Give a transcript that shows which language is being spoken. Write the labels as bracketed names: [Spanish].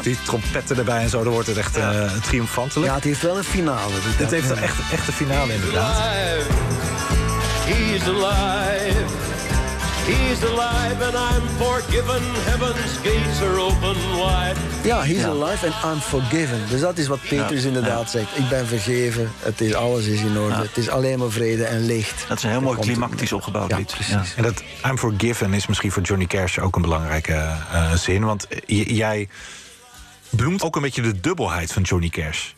[Dutch] Die trompetten erbij en zo, dan wordt het echt triomfantelijk. Ja, het heeft wel een finale. Dit dus heeft echt een finale, inderdaad. [English] He's alive. He's alive and I'm forgiven. Heaven's gates are open wide. Ja, he's alive and I'm forgiven. [Dutch] Dus dat is wat Petrus inderdaad zegt. Ik ben vergeven, alles is in orde. Ja. Het is alleen maar vrede en licht. Dat is een heel mooi climactisch opgebouwd lied. Precies. Ja. En dat [English] I'm forgiven [Dutch] is misschien voor Johnny Cash ook een belangrijke zin. Want jij bloemt ook een beetje de dubbelheid van Johnny Cash.